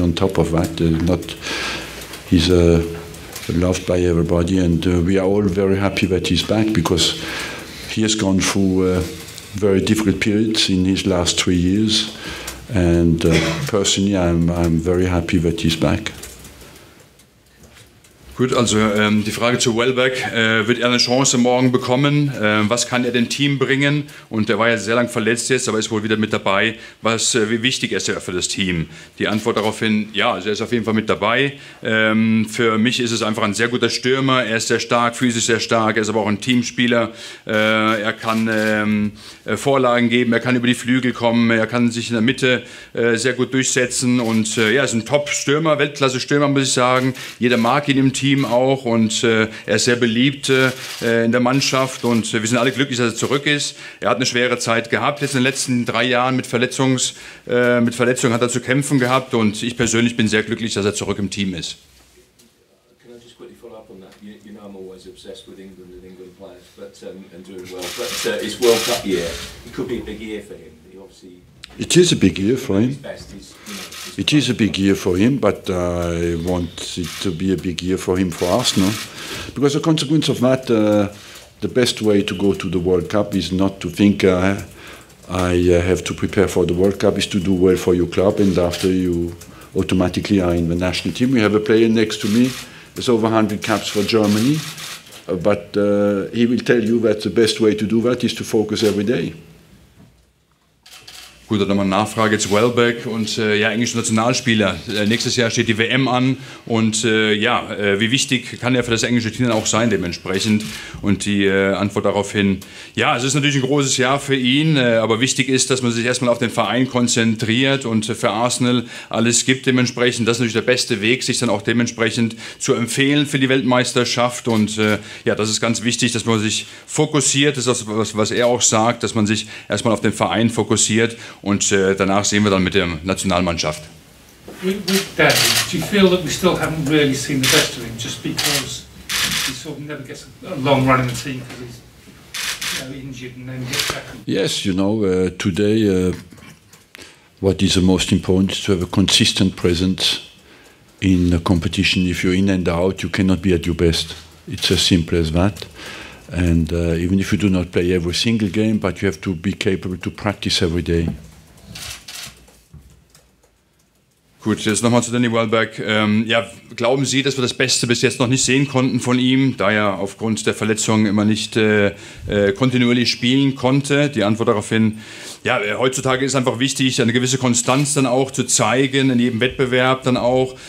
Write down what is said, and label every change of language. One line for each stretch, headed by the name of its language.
English: On top of that, he's loved by everybody, and we are all very happy that he's back because he has gone through very difficult periods in his last 3 years. And personally, I'm very happy that he's back.
German: Gut, also die Frage zu Welbeck, wird er eine Chance morgen bekommen? Was kann er dem Team bringen? Und er war ja sehr lang verletzt jetzt, aber ist wohl wieder mit dabei. Wie wichtig ist er für das Team? Die Antwort daraufhin, ja, also er ist auf jeden Fall mit dabei. Für mich ist es einfach ein sehr guter Stürmer. Er ist sehr stark, physisch sehr stark. Er ist aber auch ein Teamspieler. Er kann Vorlagen geben, er kann über die Flügel kommen, er kann sich in der Mitte sehr gut durchsetzen. Und ja, er ist ein Top-Stürmer, Weltklasse-Stürmer, muss ich sagen. Jeder mag ihn im Team auch und er ist sehr beliebt in der Mannschaft und wir sind alle glücklich, dass er zurück ist. Er hat eine schwere Zeit gehabt, jetzt in den letzten 3 Jahren mit Verletzungen hat er zu kämpfen gehabt und ich persönlich bin sehr glücklich, dass er zurück im Team ist.
English: Can I just quickly follow up on that? You know I'm always obsessed with England and England players, and doing well. But it's World Cup year. It could be a big year for him. He obviously. It is a big year for him. It is a big year for him, but I want it to be a big year for him for Arsenal. Because the consequence of that, the best way to go to the World Cup is not to think I have to prepare for the World Cup, is to do well for your club, and after you automatically are in the national team. We have a player next to me, there's over 100 caps for Germany, but he will tell you that the best way to do that is to focus every day.
German: Gut, dann nochmal eine Nachfrage zu Welbeck und ja, englischer Nationalspieler. Nächstes Jahr steht die WM an und ja, wie wichtig kann er für das englische Team dann auch sein dementsprechend? Und die Antwort daraufhin, ja, es ist natürlich ein großes Jahr für ihn, aber wichtig ist, dass man sich erstmal auf den Verein konzentriert und für Arsenal alles gibt dementsprechend. Das ist natürlich der beste Weg, sich dann auch dementsprechend zu empfehlen für die Weltmeisterschaft und ja, das ist ganz wichtig, dass man sich fokussiert, das ist das, was er auch sagt, dass man sich erstmal auf den Verein fokussiert. Und danach sehen wir dann mit der Nationalmannschaft.
English: With Danny, do you feel that we still haven't really seen the best of him just because he sort of never gets a long run in the team because he's injured and then gets back? Yes, you know, today what is the most important is to have a consistent presence in a competition. If you're in and out, you cannot be at your best. It's as simple as that. And even if you do not play every single game, but you have to be capable to practice every day.
German: Gut, jetzt nochmal zu Danny Welbeck. Ja, glauben Sie, dass wir das Beste bis jetzt noch nicht sehen konnten von ihm, da er aufgrund der Verletzung immer nicht kontinuierlich spielen konnte? Die Antwort daraufhin, ja, heutzutage ist einfach wichtig, eine gewisse Konstanz dann auch zu zeigen, in jedem Wettbewerb dann auch.